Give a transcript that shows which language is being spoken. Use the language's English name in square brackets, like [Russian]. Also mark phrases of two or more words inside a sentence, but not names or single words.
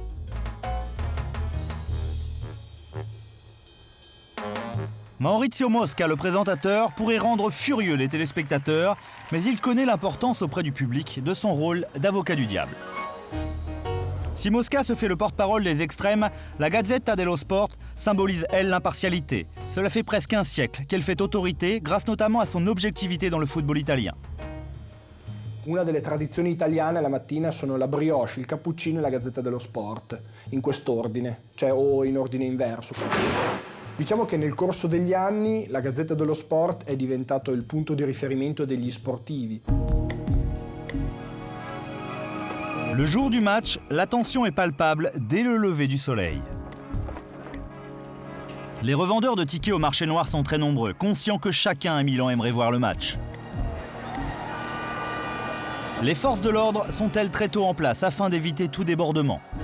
[French] Maurizio Mosca, le présentateur, pourrait rendre furieux les téléspectateurs, mais il connaît l'importance auprès du public de son rôle d'avocat du diable. Si Mosca se fait le porte-parole des extrêmes, la Gazzetta dello Sport symbolise, elle, l'impartialité. Cela fait presque un siècle qu'elle fait autorité, grâce notamment à son objectivité dans le football italien. [Italian] Una delle tradizioni italiane la mattina sono la brioche, il cappuccino e la Gazzetta dello Sport, in quest'ordine, cioè o in ordine inverso. Diciamo che nel corso degli anni la Gazzetta dello Sport è diventato il punto di riferimento degli sportivi. [French] Le jour du match, la tension est palpable dès le lever du soleil. Les revendeurs de tickets au marché noir sont très nombreux, conscients que chacun à Milan aimerait voir le match. Les forces de l'ordre sont-elles très tôt en place afin d'éviter tout débordement.